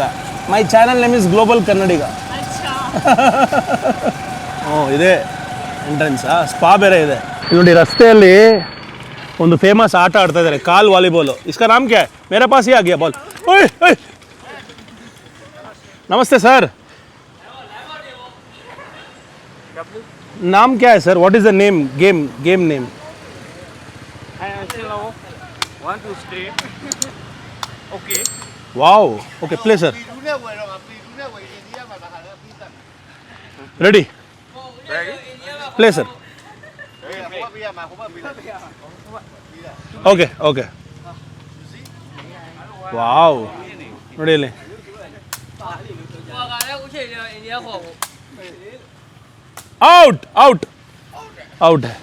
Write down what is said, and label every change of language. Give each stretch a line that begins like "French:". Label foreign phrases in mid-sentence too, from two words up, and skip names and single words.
English: My channel name is Global Kannadiga.
Kannada: ಇದೆ ಎಂಟ್ರೆನ್ಸಾ, ಸ್ಪಾ ಬೇರೆ ಇದೆ ನೋಡಿ. ರಸ್ತೆಯಲ್ಲಿ ಒಂದು ಫೇಮಸ್ ಆಟ ಆಡ್ತಾ ಇದ್ದಾರೆ, ಕಾಲ್ ವಾಲಿಬಾಲು.
Hindi: इसका नाम क्या है? मेरे पास ही आ गया बॉल. ओय ओय, नमस्ते सर, नाम क्या है सर?
English: What is the name? Game name? Want to stay? Okay. Wow, okay play sir. Ready? Play sir. Okay okay.
Kannada: ವಾವ್, ನೋಡಿ ಇಲ್ಲಿ.
English: Out out out.